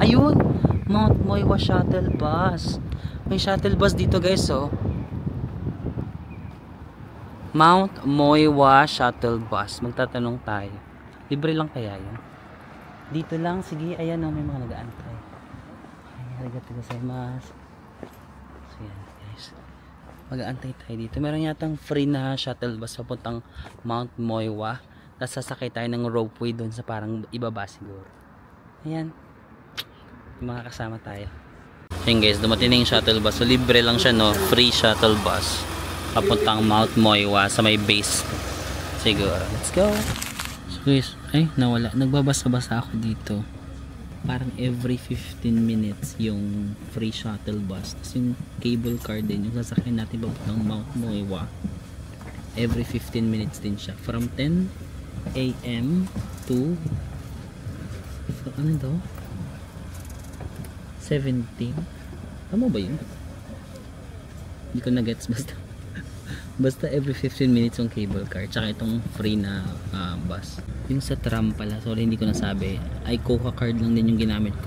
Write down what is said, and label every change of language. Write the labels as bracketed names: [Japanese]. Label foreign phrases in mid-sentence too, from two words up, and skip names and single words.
[Filipino] Ayun! Mount Moiwa [English] Shuttle Bus. [Filipino] May shuttle bus dito guys oh. Mount Moiwa Shuttle Bus. Magtatanong tayo. Libre lang kaya yun? Dito lang, sige, ayan o, may mga nag-aantay. [Japanese] ありがとうございます. [Filipino] So yan guys, mag-aantay tayo dito. Meron yatang free na [English] shuttle bus [Filipino] papuntang Mount Moiwa. Tapos sasakay tayo ng ropeway doon sa parang ibaba siguro. Ayan, mga kasama tayo. Ayan guys, dumating na yung shuttle bus. So libre lang siya no, [English] free shuttle bus [Filipino] papuntang Mount Moiwa sa may base siguro. [English] Let's go. [Filipino] Guys, ay nawala, nagbabasa-basa ako dito. Parang [English] every 15 minutes [Filipino] yung free shuttle bus. Tapos yung [English] cable car [Filipino] din, yung sasakyan natin papuntang Mount Moiwa. [English] Every 15 minutes [Filipino] din siya. [English] From 10 AM to [Filipino] ano daw? 17. Tama ba yun? Hindi ko na-gets basta. Basta [English] every 15 minutes [Filipino] yung [English] cable car. [Filipino] Tsaka itong free na bus. Yung sa tram pala, sorry hindi ko nasabi. Ay Coca card lang din yung ginamit ko.